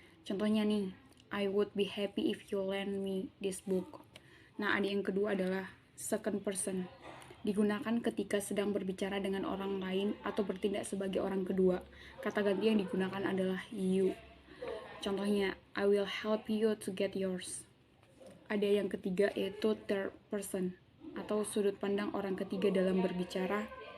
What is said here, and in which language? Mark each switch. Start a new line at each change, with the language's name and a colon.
Indonesian: Contohnya nih,
English: I would be happy if you lend me this book.
Indonesian: Nah, ada yang kedua adalah second person. Digunakan ketika sedang berbicara dengan orang lain atau bertindak sebagai orang kedua. Kata ganti yang digunakan adalah you. Contohnya,
English: I will help you to get yours.
Indonesian: Ada yang ketiga yaitu third person atau sudut pandang orang ketiga dalam berbicara.